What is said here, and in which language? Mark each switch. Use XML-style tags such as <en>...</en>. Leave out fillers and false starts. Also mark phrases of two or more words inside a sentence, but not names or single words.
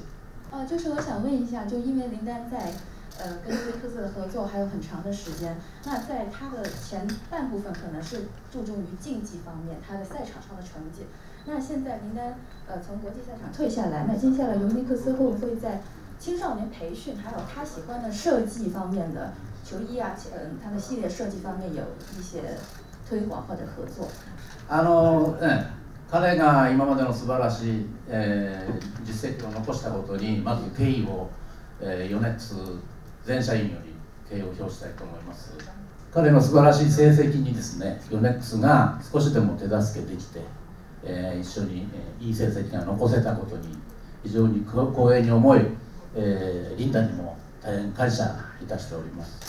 <zh>就是我想问一下，就因为林丹在跟尤尼克斯的合作还有很长的时间，那在他的前半部分可能是注重于竞技方面，他的赛场上的成绩。那现在林丹从国际赛场退下来，那接下来尤尼克斯会不会在青少年培训还有他喜欢的设计方面的球衣他的系列设计方面有一些推广或者合作？</zh> <ja>彼が今までの素晴らしい、実績を残したことにまず敬意を、米津全社員より敬を表したいと思います。彼の素晴らしい成績にですね、ヨネックスが少しでも手助けできて、一緒にいい成績が残せたことに非常に光栄に思い、リンダにも大変感謝いたしております。</ja>